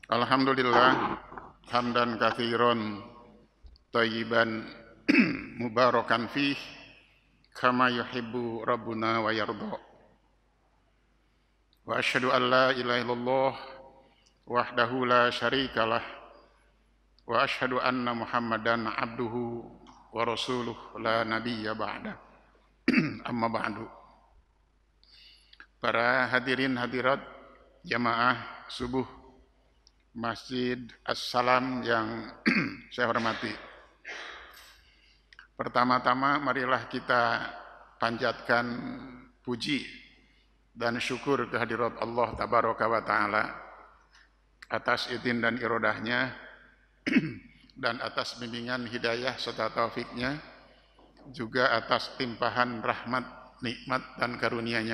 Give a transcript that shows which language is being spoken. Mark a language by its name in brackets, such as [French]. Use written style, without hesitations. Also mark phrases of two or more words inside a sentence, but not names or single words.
[Arabic] الحمد لله حمدا كثيرا طيبا مباركا فيه كما يحب ربنا ويرضى. وأشهد أن لا إله إلا الله وحده لا شريك له وأشهد أن محمدا عبده ورسوله لا نبي بعد. أما بعد. [Indonesian] Para hadirin hadirat jamaah subuh Masjid As-Salam yang saya hormati. Pertama-tama marilah kita panjatkan puji dan syukur kehadirat [Arabic] الله تبارك وتعالى [Indonesian] atas izin dan irodahnya dan atas bimbingan hidayah serta taufiknya, juga atas limpahan rahmat, nikmat dan karunia-Nya.